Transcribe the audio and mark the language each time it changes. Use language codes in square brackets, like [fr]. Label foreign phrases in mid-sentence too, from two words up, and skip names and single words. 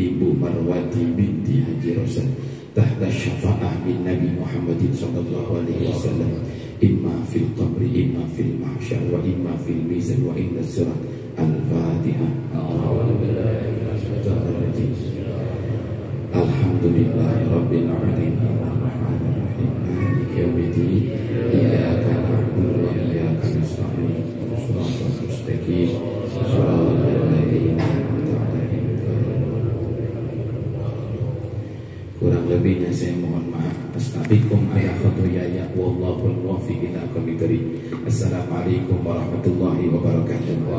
[ar] Ibu Marwati binti Haji Rosan تحت شفاعة من نبي محمد صلى الله عليه وسلم إما في القبر إما في المحشر وإما في الميزان وإنا صراط. Al-Fatihah. الحمد لله رب العالمين الرحمن الرحيم مالك يوم الدين إياك نعبد وإياك نستعين اهدنا المستقيم صراط الذين أنعمت عليهم. [ms] Kurang lebihnya saya mohon maaf. [ar] أستغفركم على خطاياي والله الموفق إلى أقوم الطريق. السلام عليكم ورحمة الله وبركاته.